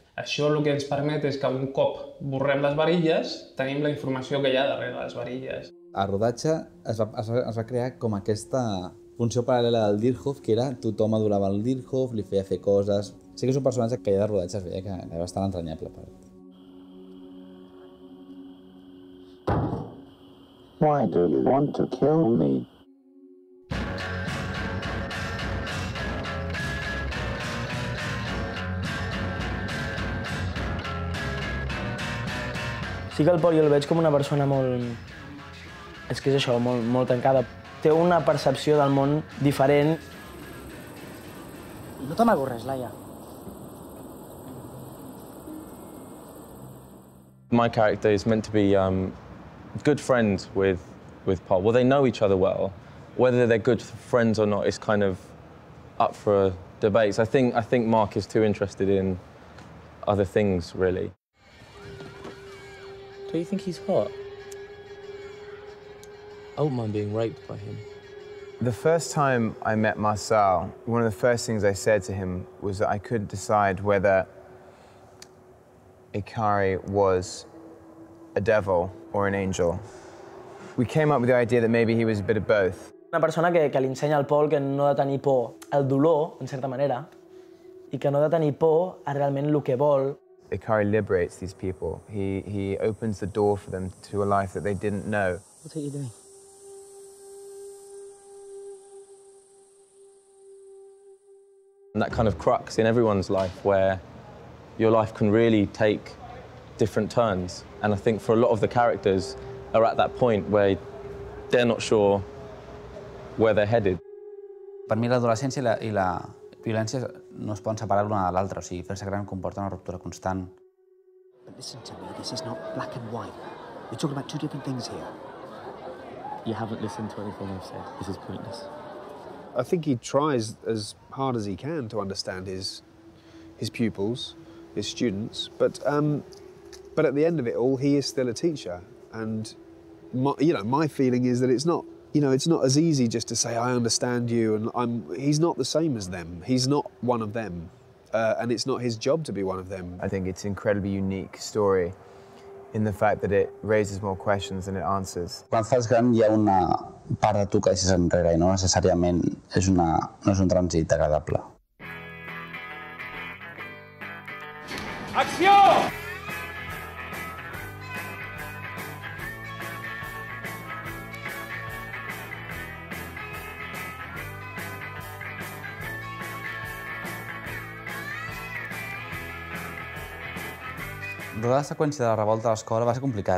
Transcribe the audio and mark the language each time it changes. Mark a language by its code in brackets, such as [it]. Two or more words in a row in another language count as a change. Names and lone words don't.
[ca] Això el que ens permet és que un cop borrem les varilles, tenim la informació que hi ha darrere les varilles. El rodatge es va crear com aquesta funció paral·lela del Dirhoff, que era tothom adorava el Dirhoff, li feia fer coses... Sí que és un personatge que ja de rodatge es veia que era bastant entranyable. [en] Why do you want to kill me? [ca] Sí que el Pol jo el veig com una persona molt... És que és això, molt tancada. Té una percepció del món diferent. No t'amago res, Laia. [en] My character is meant to be good friends with Paul. Well, they know each other well. Whether they're good friends or not is kind of up for debates. I think Mark is too interested in other things, really. Do you think he's hot? I wouldn't mind being raped by him. The first time I met Marcel, one of the first things I said to him was that I couldn't decide whether Ikari was a devil or an angel. We came up with the idea that maybe he was a bit of both. [ca] Una persona que li ensenya al Pol que no ha de tenir por al dolor, en certa manera, i que no ha de tenir por a realment el que vol. [en] Ikari liberates these people. He opens the door for them to a life that they didn't know. What are you doing? And that kind of crux in everyone's life where your life can really take different turns. And I think for a lot of the characters are at that point where they're not sure where they're headed. [ca] Per mi l'adolescència i la violència no es poden separar l'una de l'altra, o sigui, fer-se gran comporta una ruptura constant. [en] But listen to me, this is not black and white. We're talking about two different things here. You haven't listened to anything I've said. This is pointless. I think he tries as hard as he can to understand his pupils, his students, but at the end of it all, he is still a teacher, and my feeling is that it's not as easy just to say I understand you, and he's not the same as them. He's not one of them, and it's not his job to be one of them. I think it's an incredibly unique story in the fact that it raises more questions than it answers. [ca] Quan fas gran hi ha una part de tu que deixes enrere i no necessàriament no és un trànsit agradable. Acció! Rodar la seqüència de la revolta a l'escola va ser complicat.